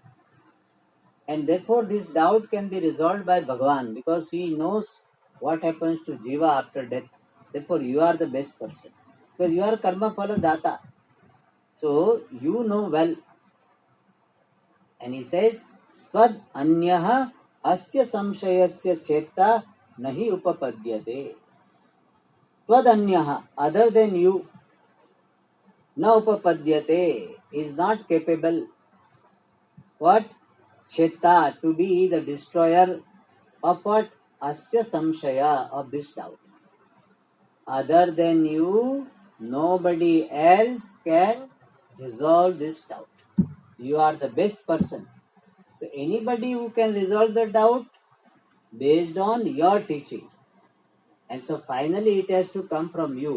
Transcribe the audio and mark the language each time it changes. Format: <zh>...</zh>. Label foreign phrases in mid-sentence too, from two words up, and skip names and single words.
<en>And therefore this doubt can be resolved by Bhagavan, because he knows what happens to Jiva after death. Therefore you are the best person, because you are</en> <sa>karma phala data.</sa> <en>So you know well. And he says,</en> <sa>Svad anyaha asya samshayasya chetta nahi upapadyate. Svad anyaha,</sa> <en>other than you,</en> <sa>na upapadyate,</sa> <en>is not capable. What? Chetta, to be the destroyer of what?</en> <sa>Asya samshaya,</sa> <en>of this doubt. Other than you, nobody else can resolve this doubt. You are the best person. So anybody who can resolve the doubt based on your teaching. And so finally it has to come from you.</en>